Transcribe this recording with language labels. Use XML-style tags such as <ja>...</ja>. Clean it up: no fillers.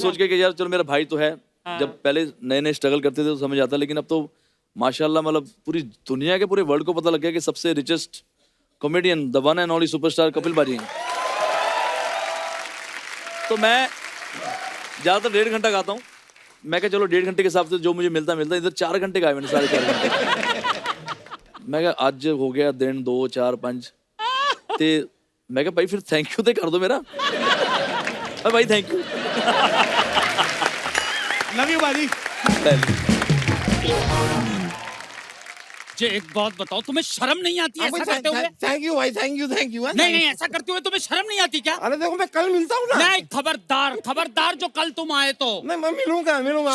<hi>सोच के कि यार चलो मेरा भाई तो है। जब पहले नए नए स्ट्रगल करते थे तो समझ आता, लेकिन अब तो माशाल्लाह मतलब पूरी दुनिया के पूरे वर्ल्ड को पता लग गया कि सबसे richest comedian the one and only superstar Kapil पाजी हैं। तो मैं ज़्यादातर 1.5 घंटा गाता हूँ। मैं क्या चलो 1.5 घंटे के हिसाब से जो मुझे मिलता इधर 4 घंटे गाए मैंने, 4.5 घंटे।</hi> <pa>ਮੈਂ ਕਿਹਾ ਅੱਜ ਹੋ ਗਿਆ ਦਿਨ 2 4 5 ਤੇ ਮੈਂ ਕਿਹਾ ਭਾਈ ਫਿਰ ਥੈਂਕ ਯੂ ਤੇ ਕਰ ਦੋ ਮੇਰਾ ਭਾਈ ਥੈਂਕ ਯੂ</pa> <hi>लव यू बाजी। मुझे एक बात बताओ, तुम्हें शर्म नहीं आती ऐसा करते हुए? थैंक यू भाई, थैंक यू नहीं नहीं, ऐसा करते हुए तुम्हें शर्म नहीं आती क्या? अरे देखो मैं कल मिलता हूँ ना। नहीं, खबरदार खबरदार, जो कल तुम आए तो। नहीं मैं मिलूंगा मिलूंगा।</hi>